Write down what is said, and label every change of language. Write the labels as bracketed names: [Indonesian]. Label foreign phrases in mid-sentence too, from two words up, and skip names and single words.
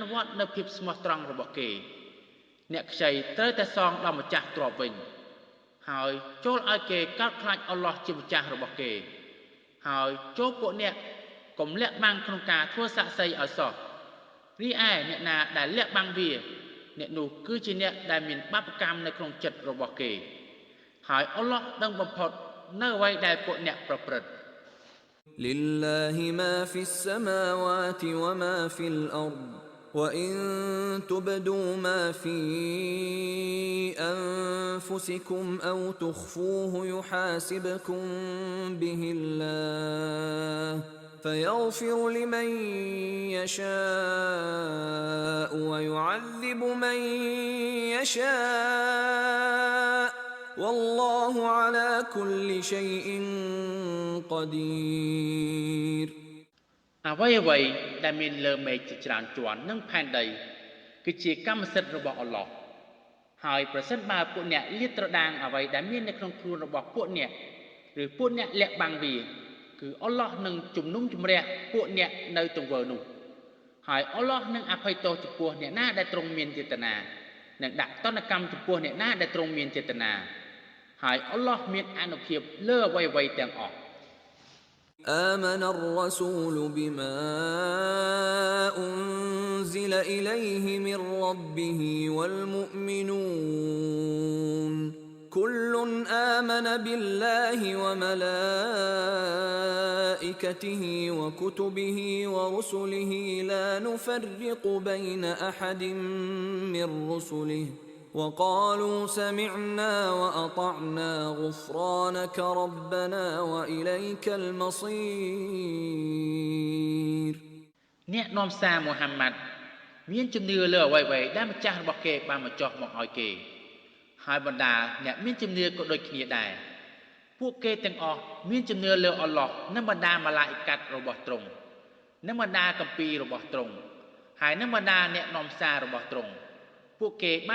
[Khmer] វត្តនៅភាពស្មោះត្រង់របស់គេអ្នកខ្ចីត្រូវតែសងដល់ម្ចាស់ទ្រព្យវិញហើយចូលឲ្យគេកោតខ្លាចអល់ឡោះជាម្ចាស់របស់គេហើយចូលពួកអ្នកកុំលាក់បាំងក្នុងការធ្វើសាក្សីឲ្យសោះរីឯអ្នកណាដែលលាក់បាំងវាអ្នកនោះគឺជាអ្នកដែលមានបាបកម្មនៅក្នុងចិត្តរបស់គេហើយអល់ឡោះដឹងបំផុតនៅអ្វីដែលពួកអ្នកប្រព្រឹត្ត [Arabic] لله ما في السماوات وما في الأرض وإن تبدوا ما في أنفسكم أو تخفوه يحاسبكم به الله فيغفر لمن يشاء ويعذب من يشاء والله على كل شيء قدير [Khmer] អ្វីដែលមានលើមេឃជាច្រើនជាន់និងផែនដីគឺជាកម្មសិទ្ធិរបស់អល់ឡោះហើយប្រសិនបើពួកអ្នកលាតត្រដាងអ្វីដែលមាននៅក្នុងខ្លួនរបស់ពួកអ្នកឬពួកអ្នកលាក់បាំងវាគឺអល់ឡោះនឹងជំនុំជម្រះពួកអ្នកនៅទង្វើនោះហើយអល់ឡោះនឹងអភ័យទោសចំពោះអ្នកណាដែលទ្រង់មានចេតនានិងដាក់ទណ្ឌកម្មចំពោះអ្នកណាដែលទ្រង់មានចេតនាហើយអល់ឡោះមានអានុភាពលើអ្វីៗទាំងអស់ [Arabic] آمن الرسول بما أنزل إليه من ربه والمؤمنون كل آمن بالله وملائكته وكتبه ورسله لا نفرق بين أحد من رسله وقالوا سمعنا وأطعنا غفرانك ربنا وإليك المصير [Khmer] អ្នកនាំសារមូហាម៉ាត់ មានជំនឿលើអ្វីៗដែលម្ចាស់របស់គេបានបញ្ចុះមកឲ្យគេហើយបណ្ដាអ្នកមានជំនឿក៏ដូចគ្នាដែរពួកគេទាំងអស់មានជំនឿលើអល់ឡោះ និងបណ្ដាម៉ាឡាអ៊ីកាត់របស់ទ្រង់និងបណ្ដាគម្ពីររបស់ទ្រង់ហើយនិងបណ្ដាអ្នកនាំសាររបស់ទ្រង់ពួកគេបាន